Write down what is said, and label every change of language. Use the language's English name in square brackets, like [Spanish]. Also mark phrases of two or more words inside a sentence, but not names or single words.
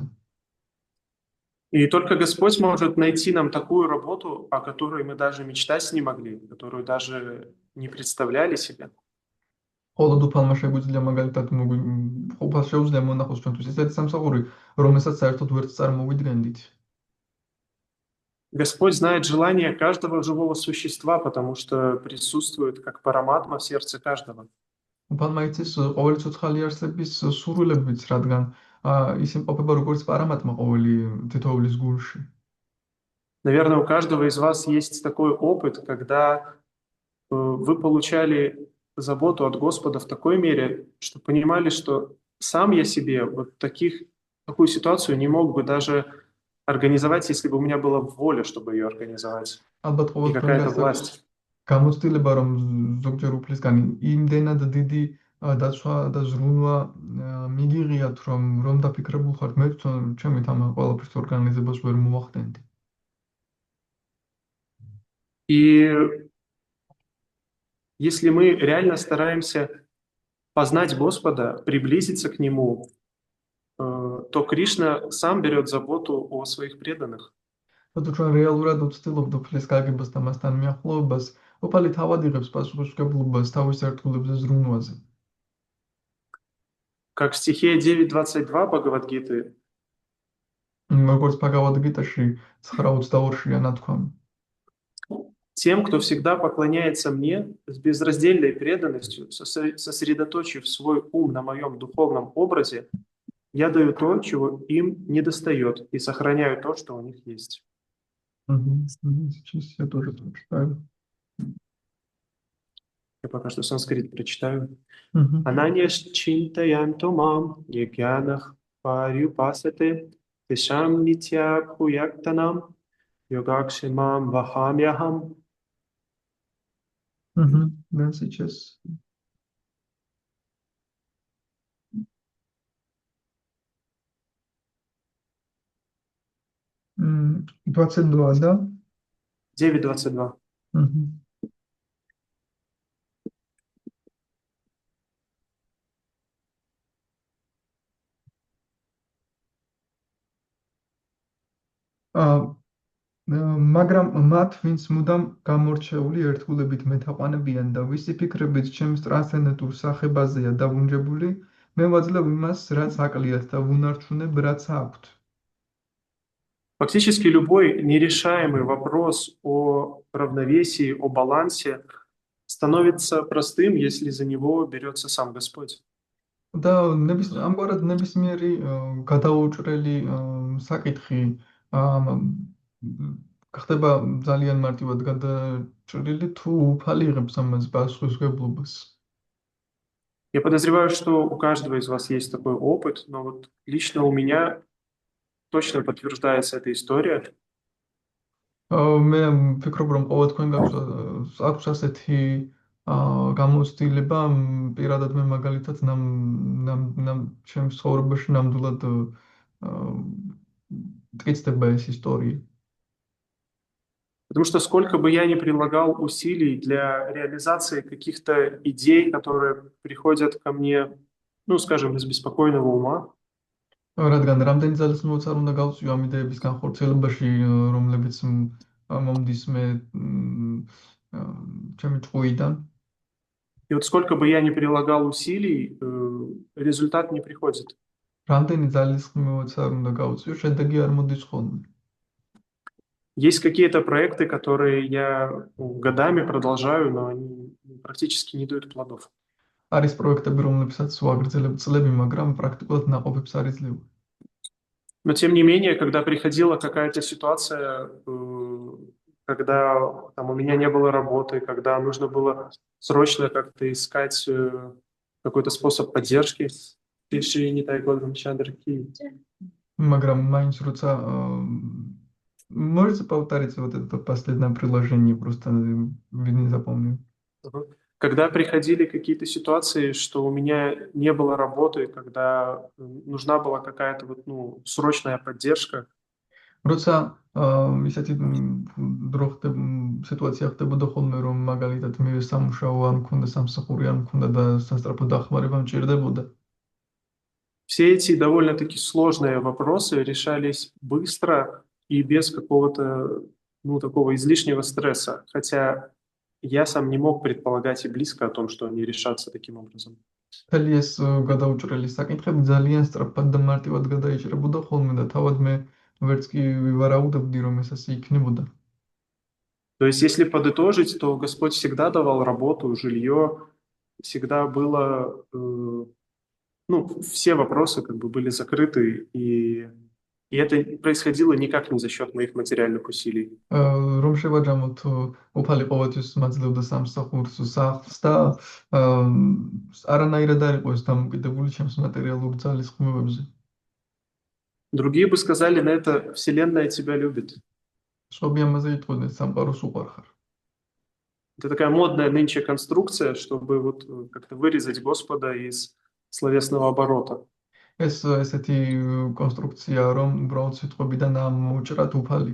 [Russian] И только Господь может найти нам такую работу, о которой мы даже мечтать не могли, которую даже не представляли себе. [Georgian] მხოლოდ უფალმა შეგვიძლია მაგალითად უფალს შეუძლია მონახოს ჩვენთვის ესეთი სამსახური, რომელსაც საერთოდ ვერც წარმოვიდგენდით. [Russian] Господь знает желание каждого живого существа, потому что присутствует как параматма в сердце каждого. [Georgian] უფალმა იცის ყოველი ცოცხალი არსების სურვილებიც, რადგან ის იმყოფება როგორც პარამატმა ყოველი თითოეულის გულში. [Russian] Наверное, у каждого из вас есть такой опыт, когда вы получали заботу от Господа в такой мере, что понимали, что сам я себе вот такую ситуацию не мог бы даже организовать, если бы у меня была воля, чтобы ее организовать, [Georgian] ალბათ [Russian] и [Georgian] ყოველთვის [Russian] какая-то [Georgian] გასაქვს [Russian] власть. [Georgian] გამოცდილება, რომ ზოგჯერ უფლისგანი იმდენად დიდი დაცვა და ზრუნვა მიგიღიათ, რომ დაფიქრებულ ხართ, მე ჩემით ამ ყველაფრის ორგანიზებას ვერ მოვახდენდი. [Russian] И если мы реально стараемся познать Господа, приблизиться к Нему, то Кришна сам берет заботу о своих преданных. [Georgian] როცა ჩვენ რეალურად ვცდილობთ უფლის გაგებას და მასთან მიახლოებას, უფალი თავად იღებს პასუხისმგებლობას თავის ერთგულებზე ზრუნვაზე. [Russian] Как в стихе 9.22 Бхагавад-гиты, [Georgian] როგორც Bhagavad Gita-ში 9:22-ია ნათქვამი. [Russian] тем, кто всегда поклоняется мне с безраздельной преданностью, сосредоточив свой ум на моем духовном образе, я даю то, чего им недостает, и сохраняю то, что у них есть. Сейчас я тоже прочитаю. Я пока что санскрит прочитаю. Мгм. [Sanskrit] अनन्याश्चिन्तयन्तो मां ये जनाः पर्युपासते तेषां नित्याभियुक्तानां योगक्षेमं वहाम्यहम्. [Russian] Да, сейчас. М, 22, да? 9.22. Мгм. А, [Georgian] მაგრამ მათ, ვინც მუდამ გამორჩეული ერთგულებით მეთაყვანებიან და ვისი ფიქრებით ჩემს ტრანსცენდენტურ სახებაზეა დავუნჯებული, მე ვაძლევ იმას, რაც აკლიათ და ვუნარჩუნებ, რაც აქვთ. [Russian] Фактически любой нерешаемый вопрос о равновесии, о балансе становится простым, если за него берется сам Господь. [Georgian] და ამგვარად ნებისმიერი გადაუჭრელი საკითხი ხდება ძალიან მარტივად გადაჭრილი, თუ უფალი იღებს ამას პასუხისმგებლობას. [Russian] Я подозреваю, что у каждого из вас есть такой опыт, но вот лично у меня точно подтверждается эта история. [Georgian] მე ვფიქრობ, რომ ყოველ თქვენ აქვს ასეთი გამოცდილება, პირადად მე მაგალითად ჩემს ცხოვრებაში ნამდვილად მტკიცდება ეს ისტორია. [Russian] Потому что сколько бы я ни прилагал усилий для реализации каких-то идей, которые приходят ко мне, ну, скажем, из беспокойного ума, [Georgian] რადგან რამდენი ძალის მოცარ უნდა გავწვიო ამ იდეების განხორციელებაში, რომლებიც მომდის მე ჩემი ჭუიდან. [Russian] и вот сколько бы я ни прилагал усилий, результат не приходит. [Georgian] რამდენი ძალის მოცარ უნდა გავწვიო, შედეგი არ მოდის ხოლმე. [Russian] Есть какие-то проекты, которые я годами продолжаю, но они практически не дают плодов. [Georgian] არის პროექტები, რომლებსაც ვაგრძელებ წლები, მაგრამ პრაქტიკულად ნაყოფებს არ იძლევა. [Russian] Но тем не менее, когда приходила какая-то ситуация, когда там, у меня не было работы, когда нужно было срочно как-то искать какой-то способ поддержки, пиши не дай Голден Чандраки. [Georgian] მაგრამ მაინც როცა [Russian] можете повторить вот это последнее приложение, просто не запомнил. Когда приходили какие-то ситуации, что у меня не было работы, когда нужна была какая-то вот, ну, срочная поддержка. [Georgian] როცა ისეთი დრო სიტუაცია ხდებოდა ხოლმე, რომ მაგალითად მე სამუშაო არ მქონდა, სამსახური არ მქონდა და სასწრაფო დახმარება მჭირდებოდა. [Russian] Все эти довольно-таки сложные вопросы решались быстро и без какого-то, ну, такого излишнего стресса. Хотя я сам не мог предполагать и близко о том, что они решатся таким образом. [Georgian] მთელი ეს გადაუჭრელი საკითხები ძალიან სწრაფად და მარტივად გადაიჭრებოდა ხოლმე და თავად მე ვერც კი ვივარაუდებდი, რომ ეს ასე იქნებოდა. [Russian] То есть, если подытожить, то Господь всегда давал работу, жилье, всегда было, ну, все вопросы как бы были закрыты, и И это происходило никак не за счет моих материальных усилий. [Georgian] რომ შევაჯამოთ უფალი ყოველთვის მაძლევდა სამსახურს სახლს და არანაირად არ იყო ეს დამოკიდებული ჩემს მატერიალურ ძალისხმევებზე. [Russian] Другие бы сказали на это: Вселенная тебя любит. [Georgian] სხვები ამაზე იტყოდნენ სამყაროს უყვარხარ. [Russian] Это такая модная нынче конструкция, чтобы вот как-то вырезать Господа из словесного оборота. [Georgian] ეს ესეთი კონსტრუქცია, რომ უბრალოდ სიტყვებიდან ამოუჭრათ უფალი.